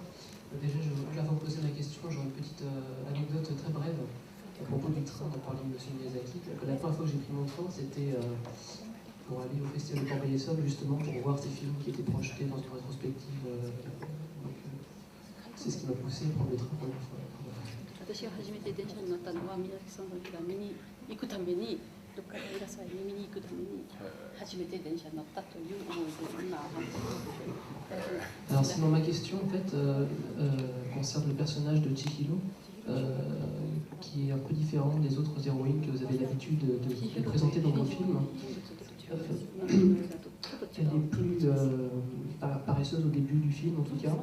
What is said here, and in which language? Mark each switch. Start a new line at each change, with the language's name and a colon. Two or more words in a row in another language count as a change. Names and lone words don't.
French: Déjà, avant de poser la question, j'aurais une petite anecdote très brève à propos du train dont parlait M. Miyazaki. La première fois que j'ai pris mon train, c'était pour aller au Festival de Corbeil-Essonnes, justement pour voir ces films qui étaient projetés dans une rétrospective. C'est ce qui m'a poussé à prendre le train pour la fois.
Japanese: 私が初めて電車に乗ったのは宮崎さんの映画見に行くために、どっかで映画祭に見に行くために初めて電車に乗ったという思いで今話しています。
French: Alors sinon ma question en fait concerne le personnage de Chihiro qui est un peu différent des autres héroïnes que vous avez l'habitude de présenter dans vos films. Elle est plus paresseuse au début du film en tout cas.